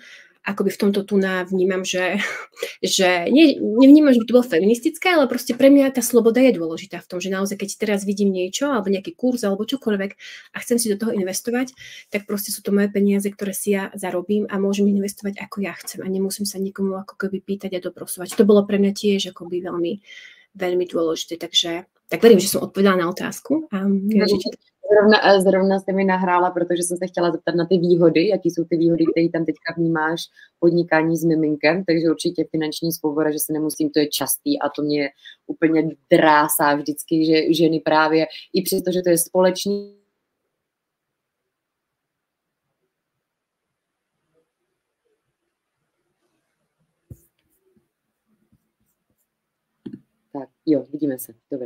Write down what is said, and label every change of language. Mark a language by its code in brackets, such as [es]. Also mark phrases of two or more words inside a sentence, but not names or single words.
[sk] Akoby v tomto tu vnímam, že nevnímam, že by to bolo feministické, ale proste pre mňa tá sloboda je dôležitá v tom, že naozaj, keď teraz vidím niečo, alebo nejaký kurz, alebo čokoľvek a chcem si do toho investovať, tak proste sú to moje peniaze, ktoré si ja zarobím a môžem investovať ako ja chcem a nemusím sa nikomu ako keby pýtať a doprosovať. To bolo pre mňa tiež akoby veľmi, veľmi dôležité, takže tak verím, že som odpovedala na otázku. [cs] A Zrovna jste mi nahrála, protože jsem se chtěla zeptat na ty výhody, jaký jsou ty výhody, které tam teďka vnímáš podnikání s miminkem, takže určitě finanční svoboda, že se nemusím, to je častý a to mě úplně drásá vždycky, že ženy právě, i přesto, že to je společný, tak, jo, vidíme se, dobré.